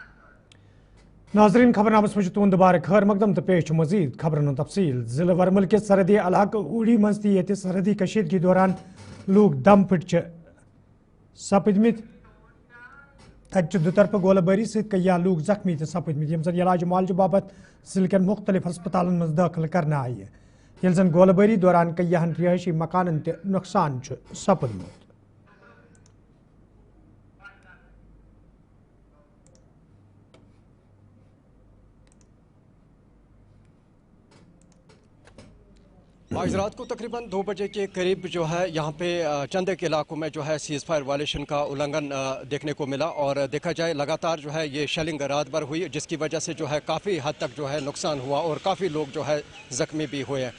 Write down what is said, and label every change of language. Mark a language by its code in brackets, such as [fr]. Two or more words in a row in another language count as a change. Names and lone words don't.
[ks] नाजरीन खबरनामस में तुंद बार खैर मकदम तो पेश मजीद खबरन तफसील। जिले वर्मल के सरहदी इलाके उड़ी मस्ती ये सरहदी कशीदगी दौरान लोग दम फिट सपदमित दुतरफ गोलाबारी से कई लोग जख्मी सपदमित यम इलाज मालज बाबत जिले के मुख्तलिफ हस्पतालों में दाखिल करना आई है, ये जन गोलाबारी दौरान कई रिहायशी मकान नुकसान सपदमुत। [hi] आज रात को तकरीबन 2 बजे के करीब जो है यहाँ पे चंद एक इलाकों में जो है [en] cease fire violation [hi] का उल्लंघन देखने को मिला, और देखा जाए लगातार जो है ये शेलिंग रात भर हुई, जिसकी वजह से जो है काफ़ी हद तक जो है नुकसान हुआ और काफ़ी लोग जो है ज़ख्मी भी हुए हैं।